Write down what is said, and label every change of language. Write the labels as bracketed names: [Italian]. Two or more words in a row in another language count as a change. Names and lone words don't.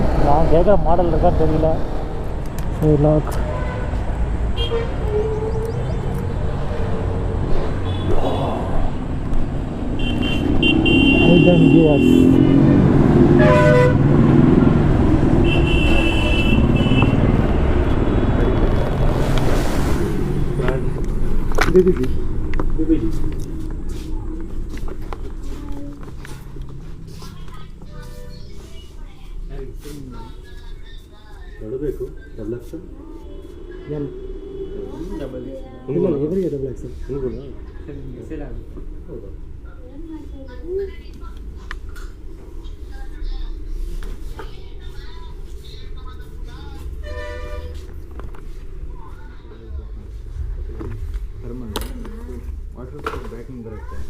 [Tamil] நான் கேட்குற மாடல் இருக்கான்னு தெரியல. [English] so lock head and gears. [Tamil] BBG [Kannada] ನೋಡಬೇಕು. [English] double XL [Kannada] ಎಲ್ ಇವರಿಗೆ [English] double XL [Kannada] ಹೌದಾ? [English] water proof backing [Kannada] ಬರುತ್ತೆ.